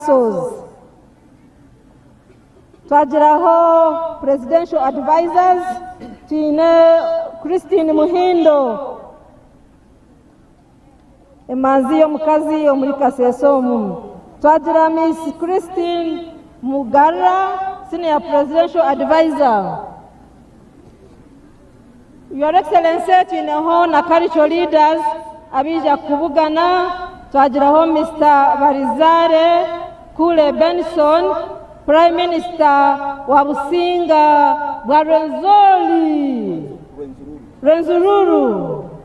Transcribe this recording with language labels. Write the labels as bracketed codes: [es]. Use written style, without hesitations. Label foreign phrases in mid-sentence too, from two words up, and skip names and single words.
[koo] Twagiraho [en] presidential advisors [koo] tine Christine Muhindo emanzi yo mukazi yo muri Kasese omu. Twagira Miss Christine Mugara, [en] senior presidential advisor. Your Excellency [koo] twineho na [en] cultural leaders [koo] abija kubugana. Twagiraho Mr. Barizare Kule Benson, [en] Prime Minister [koo] wa Businga bwa Rwenzururu.